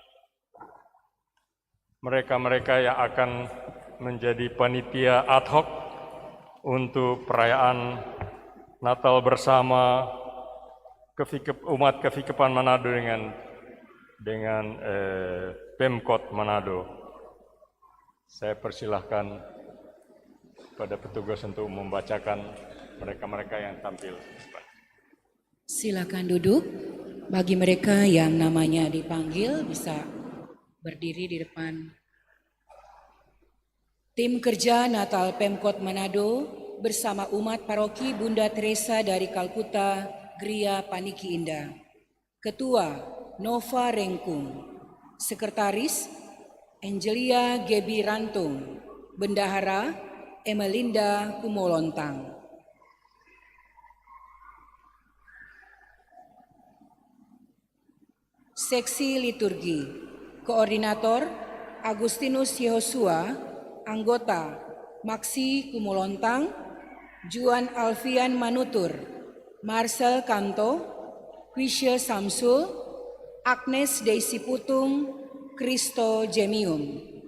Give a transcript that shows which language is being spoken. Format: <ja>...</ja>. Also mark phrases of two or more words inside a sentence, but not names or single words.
<id>mereka-mereka yang akan menjadi panitia ad hoc untuk perayaan Natal bersama umat Kevikepan Manado dengan Pemkot Manado. Saya persilahkan pada petugas untuk membacakan mereka-mereka yang tampil. Silakan duduk. Bagi mereka yang namanya dipanggil bisa berdiri di depan. Tim kerja Natal Pemkot Manado bersama umat paroki Bunda Teresa dari Kalkuta, Gria Paniki Indah. Ketua Nova Rengkung, Sekretaris Angelia Gebi Rantung, Bendahara Emelinda Kumolontang. Seksi Liturgi, Koordinator Agustinus Yehosua, Anggota Maksi Kumolontang, Juan Alfian Manutur, Marcel Kanto, Quisha Samsul, Agnes Daisy Putung, Kristo Jemium.</id>